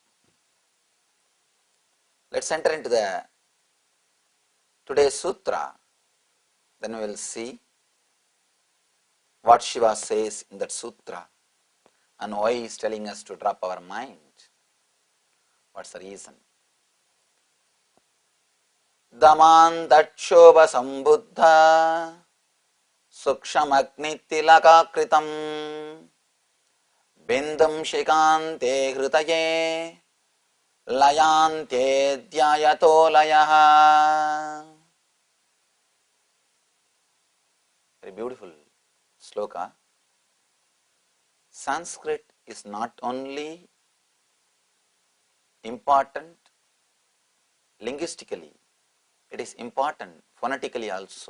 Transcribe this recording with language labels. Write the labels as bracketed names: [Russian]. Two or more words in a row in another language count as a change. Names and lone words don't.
[English] Let's enter into the today's sutra, then we will see what Shiva says in that sutra and why he is telling us to drop our mind. What's the reason? [Sanskrit] Damantatshobha sambuddha sukshamagnitilakakritam bindum shikante hritaye layante dhyayato layaha. [English] Very beautiful sloka. Sanskrit is not only important linguistically, it is important phonetically also.